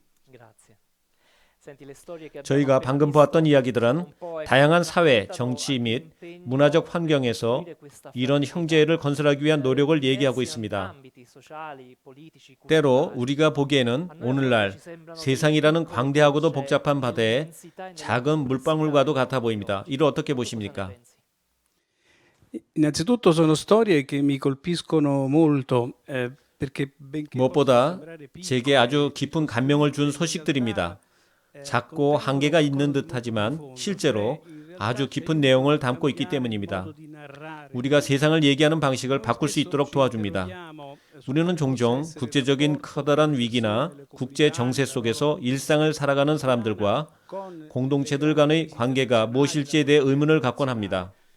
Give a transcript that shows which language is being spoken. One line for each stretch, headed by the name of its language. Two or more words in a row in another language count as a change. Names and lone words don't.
Korean: 저희가 방금 보았던 이야기들은 다양한 사회, 정치 및 문화적 환경에서 이런 형제를 건설하기 위한 노력을 얘기하고 있습니다. 때로 우리가 보기에는 오늘날 세상이라는 광대하고도 복잡한 바다에 작은 물방울과도 같아 보입니다. 이를 어떻게 보십니까?
Italian: Innanzitutto sono storie che mi colpiscono molto perché
Korean: 무엇보다 제게 아주 깊은 감명을 준 소식들입니다. 작고 한계가 있는 듯하지만 실제로 아주 깊은 내용을 담고 있기 때문입니다. 우리가 세상을 얘기하는 방식을 바꿀 수 있도록 도와줍니다. 우리는 종종 국제적인 커다란 위기나 국제 정세 속에서 일상을 살아가는 사람들과 공동체들 간의 관계가 무엇일지에 대해 의문을 갖곤 합니다.